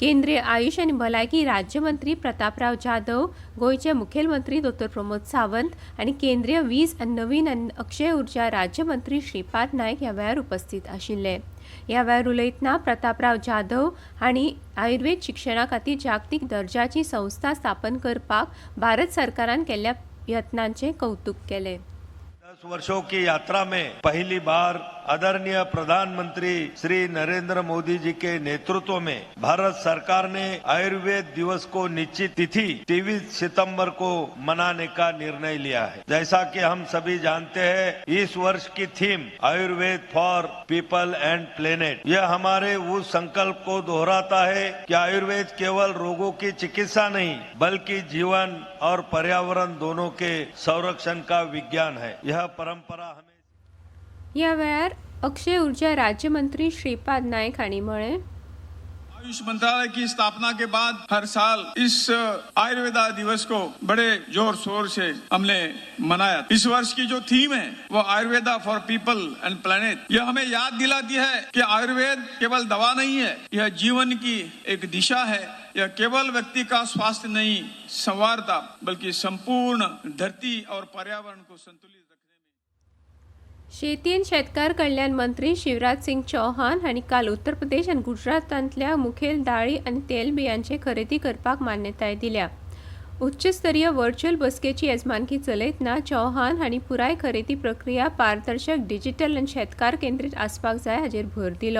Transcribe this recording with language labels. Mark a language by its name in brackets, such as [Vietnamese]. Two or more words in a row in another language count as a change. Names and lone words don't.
[Konkani] केंद्रीय आयुष आनी भलायकी राज्यमंत्री प्रतापराव जाधव, गोयचे मुखेलमंत्री डॉ प्रमोद सावंत आनी केंद्रीय वीज आनी नवीन आनी अक्षय उर्जा राज्यमंत्री श्रीपाद नायक ह्या वेळार उपस्थित आशिल्ले. ह्या वेळार उलयतना प्रतापराव जाधव हांणी आयुर्वेद शिक्षणा खातीर जागतीक दर्जाची संस्था स्थापन करपाक भारत सरकारान केल्ल्या यत्नांचे कौतुक केले. [Hindi] 10 वर्षों की यात्रा में पहली बार आदरणीय प्रधानमंत्री श्री नरेंद्र मोदी जी के नेतृत्व में भारत सरकार ने आयुर्वेद दिवस को निश्चित तिथि 23 सितंबर को मनाने का निर्णय लिया है. जैसा कि हम सभी जानते हैं, इस वर्ष की थीम आयुर्वेद फॉर पीपल एंड प्लेनेट, यह हमारे उस संकल्प को दोहराता है कि आयुर्वेद केवल रोगों की चिकित्सा नहीं बल्कि जीवन और पर्यावरण दोनों के संरक्षण का विज्ञान है. यह परंपरा हमें [Konkani] ह्या वेळार अक्षय ऊर्जा राज्यमंत्री श्रीपाद नायक हांणी म्हळें, [Hindi] आयुष मंत्रालय की स्थापना के बाद हर साल इस आयुर्वेदा दिवस को बड़े जोर शोर से हमने मनाया. इस वर्ष की जो थीम है वो आयुर्वेदा फॉर पीपल एंड प्लेनेट. यह हमें याद दिलाती है कि आयुर्वेद केवल दवा नहीं है, यह जीवन की एक दिशा है. यह केवल व्यक्ति का स्वास्थ्य नहीं संवारता बल्कि संपूर्ण धरती और पर्यावरण को संतुलित रखने में. [Konkani] शेती आनी शेतकार कल्याण मंत्री शिवराज सिंग चौहान हांणी काल उत्तर प्रदेश आनी गुजरातांतल्या मुखेल दाळी आनी तेलबियांचे खरेदी करपाक मान्यताय दिल्या. उच्चस्तरीय व्हर्च्युअल बसकेची येजमानकी चलयतना चौहान हांणी पुराय खरेदी प्रक्रिया पारदर्शक, डिजिटल आनी शेतकार केंद्रीत आसपाक जाय हाचेर भर दिलो.